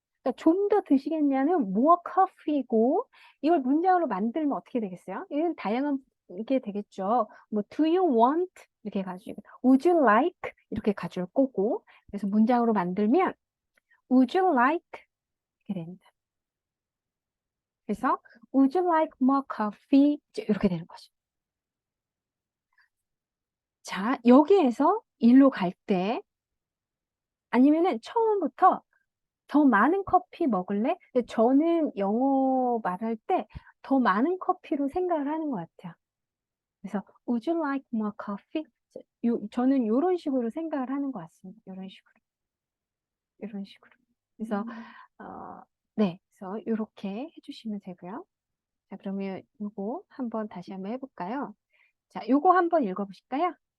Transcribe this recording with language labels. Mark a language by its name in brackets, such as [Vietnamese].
[Korean] 그러니까 좀 더 드시겠냐는 [English] more coffee [Korean] 고 이걸 문장으로 만들면 어떻게 되겠어요? 이건 다양한 게 되겠죠. 뭐 [English] do you want [Korean] 이렇게 가지고 [English] would you like [Korean] 이렇게 가져올 거고 그래서 문장으로 만들면 would you like 이렇게 됩니다. 그래서 [English] would you like more coffee [Korean] 이렇게 되는 거죠. 자, 여기에서 일로 갈 때 아니면은 처음부터 더 많은 커피 먹을래? 근데 저는 영어 말할 때 더 많은 커피로 생각을 하는 것 같아요. [English] 그래서 would you like more coffee? [Korean] 저는 이런 식으로 생각을 하는 것 같습니다. 이런 식으로. 이런 식으로. 그래서 네, 그래서 이렇게 해주시면 되고요. 자, 그러면 요거 한번 다시 한번 해볼까요? 자, 요거 한번 읽어보실까요?